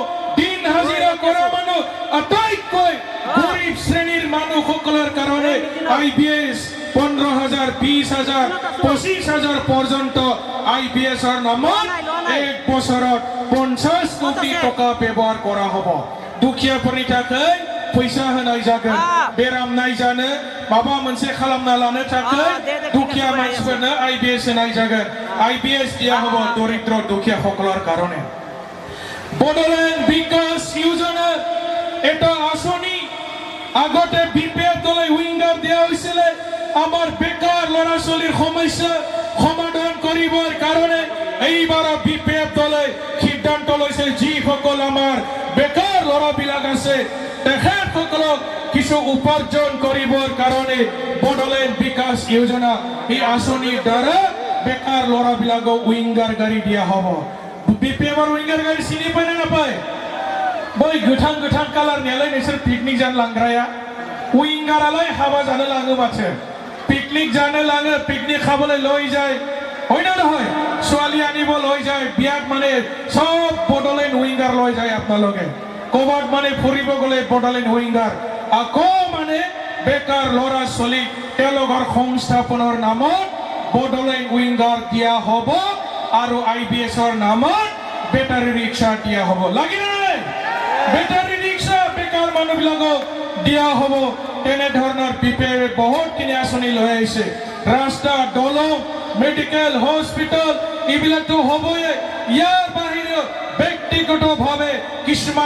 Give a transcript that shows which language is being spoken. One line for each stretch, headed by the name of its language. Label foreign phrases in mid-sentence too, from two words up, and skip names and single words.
Assamese: দিন হাজিৰা কৰা মানুহ আটাইতকৈ গৰীব শ্ৰেণীৰ মানুহসকলৰ কাৰণে আইবিএছ 15,000 20,000 25,000 পৰ্যন্ত আইবিএছৰ নামত এক বছৰত 50 কোটি টকা ব্যৱহাৰ কৰা হ'ব
Bodo: দুখীয়াफोरनि थाखाय फैसा होनाय जागोन बेराम नायजानो माबा मोनसे खालामना लानो थाखाय दुखिया मानसिफोरनो आईबिएस होनाय जागोन आईबिएस
Assamese: দিয়া হ'ব দৰিদ্ৰ দুখীয়া সকলৰ কাৰণে বড়োলেণ্ড বিকাশ যোজনা এটা আঁচনি আগতে বিপিএফ দলে উইঙ্গাৰ দিয়া হৈছিল আমাৰ বেকাৰ ল'ৰা ছোৱালীৰ সমস্যা সমাধান কৰিবৰ কাৰণে এইবাৰ বিপিএফ দলে সিদ্ধান্ত লৈছে যিসকল আমাৰ বেকাৰ ল'ৰাবিলাক আছে তেখেতসকলক কিছু উপাৰ্জন কৰিবৰ কাৰণে বড়োলেণ্ড বিকাশ যোজনা এই আঁচনিৰ দ্বাৰা বেকাৰ ল'ৰাবিলাকক উইঙ্গাৰ গাড়ী দিয়া হ'ব বিপিএমৰ উইঙ্গাৰ গাড়ী চিনি পায় নে নাপায়
Bodo: बै गोथां गोथां कालारनियालाय नोंसोर पिकनिक जानो लांग्राया उइंगारालाय हाबा जानो लाङो माथो पिकनिक जानो लाङो पिकनिक खाबोलाय
Assamese: लय যায় হয় না নহয় ছোৱালী আনিব লৈ যায় বিয়াত মানে সব বডলেণ্ড উইংগাৰ লৈ যায় আপোনালোকে ক'বাত মানে ফুৰিব গ'লে বডলেণ্ড উইংগাৰ আকৌ মানে বেকাৰ ল'ৰা ছোৱালী তেওঁলোকৰ সংস্থাপনৰ নামত বডলেণ্ড উইংগাৰ দিয়া হ'ব আৰু IBSৰ নামত বেটাৰী ৰিক্সা দিয়া হ'ব লাগিলে নাই বেটাৰী ৰিক্সা বেকাৰ মানুহবিলাকক দিয়া হ'ব তেনেধৰণৰ BPF বহুতখিনি আঁচনি লৈ আহিছে ৰাস্তা দলং মেডিকেল হস্পিটেল এইবিলাকতো হ'বই ইয়াৰ বাহিৰেও ব্যক্তিগতভাৱে কিছুমান